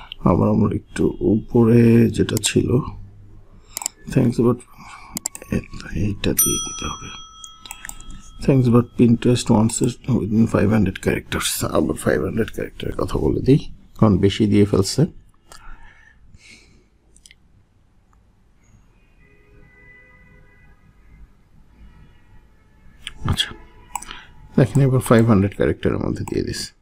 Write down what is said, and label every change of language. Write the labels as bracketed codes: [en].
[bn] আবার আমরা একটু উপরে যেটা ছিল থ্যাঙ্কস বাট, এইটা দিয়ে দিতে হবে। [en] Thanks but Pinterest wants it within 500 characters. [bn] আবার 500 ক্যারেক্টারের কথা বলে দিই, কারণ বেশি দিয়ে ফেলছে। আচ্ছা দেখেন এবার 500 ক্যারেক্টারের মধ্যে দিয়ে দিস।